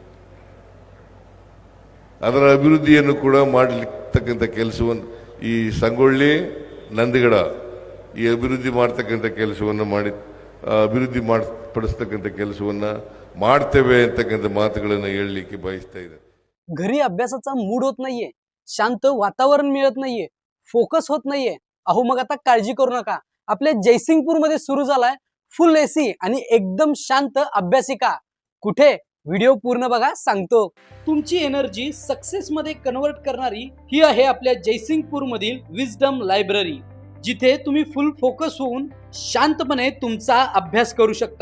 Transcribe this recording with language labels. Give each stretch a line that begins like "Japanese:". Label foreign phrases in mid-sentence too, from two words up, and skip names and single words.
Kannada: ಅದರ ಅಭಿವೃದ್ಧಿಯನ್ನು ಕೂಡ ಮಾಡಲಿರ್ತಕ್ಕಂಥ ಕೆಲಸವನ್ನು ಈ ಸಂಗೊಳ್ಳಿ ನಂದಗಡ ಈ ಅಭಿವೃದ್ಧಿ ಮಾಡ್ತಕ್ಕಂಥ ಕೆಲಸವನ್ನು ಅಭಿವೃದ್ಧಿ ಪಡಿಸ್ತಕ್ಕಂಥ ಕೆಲಸವನ್ನ ಮಾಡ್ತೇವೆ ಅಂತಕ್ಕಂಥ ಮಾತುಗಳನ್ನು ಹೇಳಲಿಕ್ಕೆ बयस्ता ಇದೆ.
Marathi: घरी अभ्यासाचा मूड होत नाहीये, शांत वातावरण मिळत नाहीये, फोकस होत नाहीये. अहो मग आता काळजी करू नका. आपल्या जयसिंगपूर मध्ये सुरू झालाय
English: full AC
Marathi: आणि एकदम शांत अभ्यासिका. कुठे? व्हिडिओ पूर्ण बघा, सांगतो. तुमची
English: energy success
Marathi: मध्ये कन्वर्ट करणारी ही आहे आपल्या जयसिंगपूर मधील विजडम लायब्ररी, जिथे तुम्ही
English: full focus
Marathi: होऊन शांतपणे तुमचा अभ्यास करू शकता.